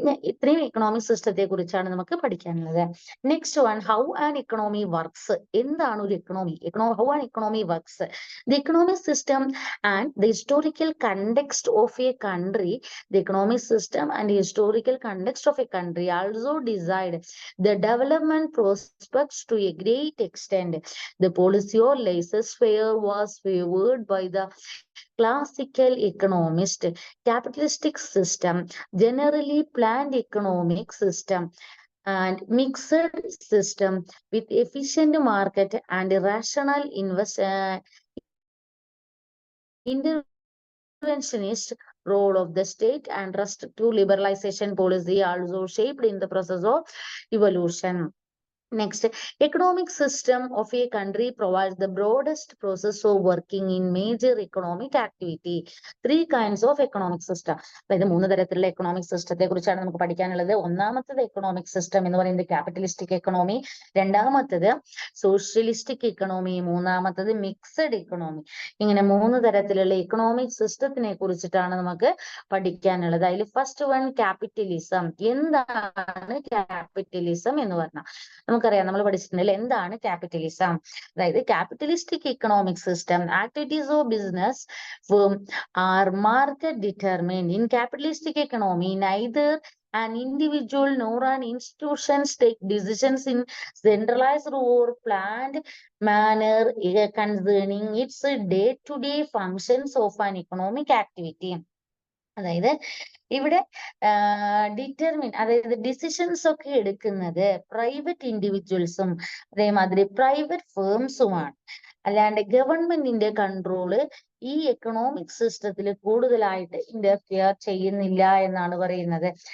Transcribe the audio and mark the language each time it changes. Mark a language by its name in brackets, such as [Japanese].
[Malayalam] ഇത്രയും എക്കണോമിക് സിസ്റ്റത്തെ കുറിച്ചാണ് നമുക്ക് പഠിക്കാനുള്ളത്. [English] Next one, how an economy works. [Malayalam] എന്താണ് ഒരു economy? [English] How an economy works. The economic system and the historical context of a country. The economic system and the historical context of a country also decide the development prospects to a great extent. The policy of laissez-faire was favored by the classical economist. Capitalistic system, generally planned economic system and mixed system with efficient market and rational interventionist role of the state and restrictive liberalization policy also shaped in the process of evolution. Next, economic system of a country provides the broadest process of working in major economic activity. 3 kinds of economic system. [Malayalam] അതായത് 3 തരത്തിലുള്ള economic സിസ്റ്റത്തെ കുറിച്ചാണ് നമുക്ക് പഠിക്കാനുള്ളത്. ഒന്നാമത്തത് economic system എന്ന് പറയുന്നത് capitalistic economy, രണ്ടാമത്തത് സോഷ്യലിസ്റ്റിക് എക്കണോമി, മൂന്നാമത്തത് മിക്സഡ് എക്കണോമി. ഇങ്ങനെ 3 തരത്തിലുള്ള എക്കണോമിക് സിസ്റ്റത്തിനെ കുറിച്ചിട്ടാണ് നമുക്ക് പഠിക്കാനുള്ളത്. അതിൽ ഫസ്റ്റ് വൺ ക്യാപിറ്റലിസം. എന്താണ് ക്യാപിറ്റലിസം എന്ന് പറഞ്ഞാൽ നമുക്കറിയാം, നമ്മൾ പഠിച്ചിട്ടുണ്ടല്ലോ എന്താണ് ക്യാപിറ്റലിസം. അതായത് [English] Capitalistic economic system activities of business firm are market determined. In capitalistic economy, neither an individual nor an institutions take decisions in centralized or planned manner concerning its day-to-day functions of an economic activity. [Malayalam] അതായത് ഇവിടെ determine, അതായത് decisions ഒക്കെ എടുക്കുന്നത് private ഇൻഡിവിജ്വൽസും അതേമാതിരി private ഫേംസുമാണ്. അല്ലാണ്ട് ഗവൺമെന്റിന്റെ control ഈ economic സിസ്റ്റത്തിൽ കൂടുതലായിട്ട് ഇന്റർഫിയർ ചെയ്യുന്നില്ല എന്നാണ് പറയുന്നത്.